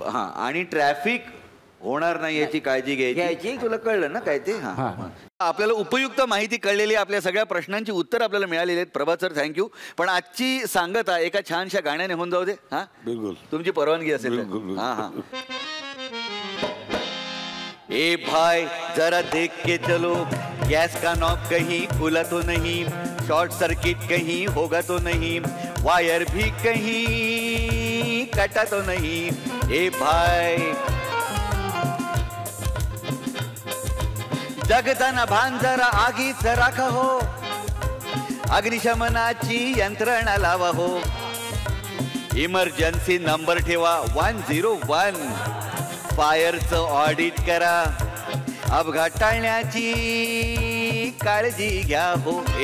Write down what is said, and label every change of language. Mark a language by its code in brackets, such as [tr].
[mr] हा. आणि ट्रॅफिक होणार नाही याची काळजी घ्यायची. तुला कळलं ना काय ते? आपल्याला उपयुक्त माहिती कळलेली, आपल्या सगळ्या प्रश्नांची उत्तर आपल्याला मिळालेली आहेत. प्रभात सर थँक्यू. पण आजची सांगता एका छानशा गाण्याने होऊन जाऊ दे. हा बिलकुल, तुमची परवानगी असेल. हा. [hi] ए भाई जरा देख के चलो, गैस का नॉब कहीं खुला तो नहीं, शॉर्ट सर्किट कहीं होगा तो नहीं, वायर भी कहीं कटा तो नहीं. [mr] ए भाई जगताना भान जरा आगीच राखा हो, अग्निशमनाची यंत्रणा लावा हो, इमर्जन्सी नंबर ठेवा 101, फायरचं ऑडिट करा, अपघात टाळण्याची काळजी घ्या हो.